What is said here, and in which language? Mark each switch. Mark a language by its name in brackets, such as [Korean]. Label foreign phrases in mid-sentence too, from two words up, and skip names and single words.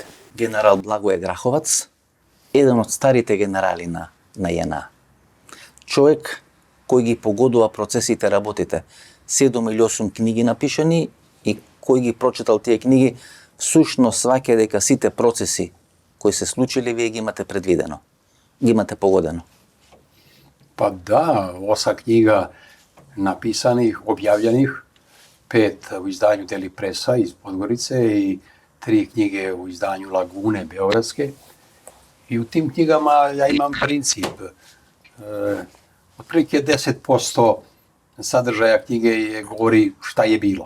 [Macedonian] Генерал Благоје Граховац, еден од старите генерали на JNA. Човек кој ги погодува процесите, работите. 7 или 8 книги напишани и кој ги прочитал тие книги, всушност сваќа дека сите процеси кои се случили, вие ги имате предвидено, ги имате погодено. [Serbian] Pa da, 8 knjiga napisanih, objavljenih, 5 u izdanju Deli Presa iz Podgorice i 3 knjige u izdanju Lagune Beogradske. I u tim knjigama ja imam princip. Otprilike 10% sadržaja knjige govori šta je bilo.